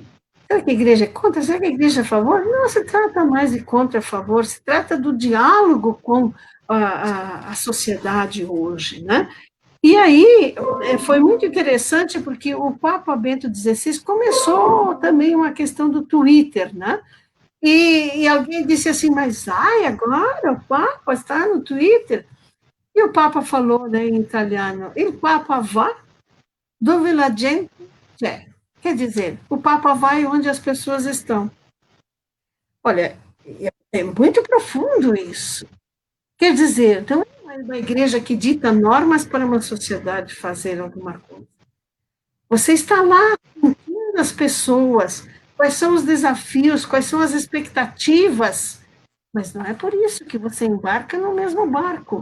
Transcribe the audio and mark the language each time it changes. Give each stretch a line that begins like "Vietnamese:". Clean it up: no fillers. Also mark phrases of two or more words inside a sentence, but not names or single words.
Portuguese: Será que a igreja é contra? Será que a igreja é a favor? Não se trata mais de contra a favor, se trata do diálogo com a sociedade hoje, né? E aí foi muito interessante porque o Papa Bento XVI começou também uma questão do Twitter, né? E alguém disse assim, mas agora o Papa está no Twitter? E o Papa falou, né, em italiano,
Italian: il Papa va dove la gente c'è.
Portuguese: Quer dizer, o Papa vai onde as pessoas estão. Olha, é muito profundo isso. Quer dizer, não é uma igreja que dita normas para uma sociedade fazer alguma coisa. Você está lá sentindo as pessoas, quais são os desafios, quais são as expectativas, mas não é por isso que você embarca no mesmo barco.